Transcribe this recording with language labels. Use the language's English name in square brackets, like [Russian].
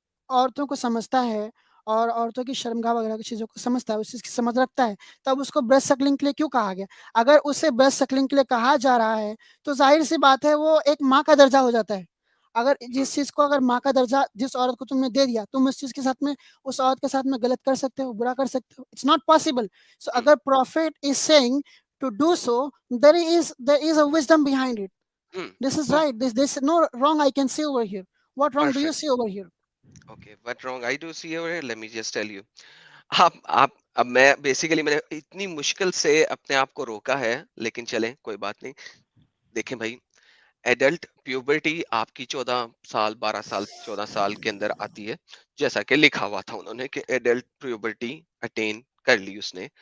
[Urdu] عورتوں کو سمجھتا ہے اور عورتوں کی شرمگاہ وغیرہ کی چیزوں کو سمجھتا ہے، اس چیز کی سمجھ رکھتا ہے، تب اس کو بریسٹ سکلنگ کے لیے کیوں کہا گیا؟ اگر اسے بریسٹ سکلنگ کے لیے کہا جا رہا ہے تو ظاہر سی بات ہے وہ ایک ماں کا درجہ ہو جاتا ہے. اگر جس چیز کو اگر ماں کا درجہ جس عورت کو تم نے دے دیا، تم اس چیز کے ساتھ میں اس عورت کے ساتھ میں غلط کر سکتے ہو، برا کر سکتے ہو. [English] It's not possible. So اگر prophet is saying to do so, there is a wisdom behind it. This is right. This no wrong I can see over here. What wrong do you Perfect. see over here? Okay, what wrong I do see over here? Let me just tell you. [Urdu] آپ اب میں basically میں نے اتنی مشکل سے اپنے آپ کو روکا ہے، لیکن چلیں کوئی بات نہیں. دیکھیں بھائی، ایڈلٹ پیوبرٹی آپ کی 14 سال 12 سال 14 سال کے اندر آتی ہے، جیسا کہ لکھا ہوا تھا انہوں نے کہ ایڈلٹ پیوبرٹی اٹین کر لی اس نے.